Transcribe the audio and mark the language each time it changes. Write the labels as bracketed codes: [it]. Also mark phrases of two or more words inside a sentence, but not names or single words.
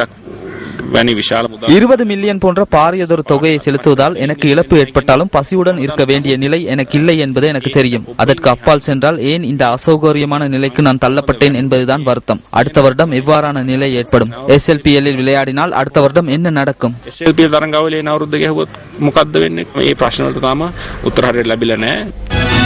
[ta] 20 மில்லியன் போன்ற பாரியதொரு தொகையை செலுத்துவதால் எனக்கு இழப்பு ஏற்பட்டாலும் பசியுடன் இருக்க வேண்டிய நிலை எனக்கு இல்லை என்பது எனக்கு தெரியும். அதற்கு அப்பால் சென்றால் ஏன் இந்த அசௌகரியமான நிலைக்கு நான் தள்ளப்பட்டேன் என்பதுதான் வருத்தம். அடுத்த வருடம் எவ்வாறான நிலை ஏற்படும்? SLPL விளையாடினால் அடுத்த வருடம் என்ன நடக்கும்? [si] SLPL තරඟාවලියේ නවුරුද්ද ගැහුවොත් මොකද්ද වෙන්නේ? මේ ප්‍රශ්න වලට තාම උත්තර හරියට ලැබිලා නැහැ.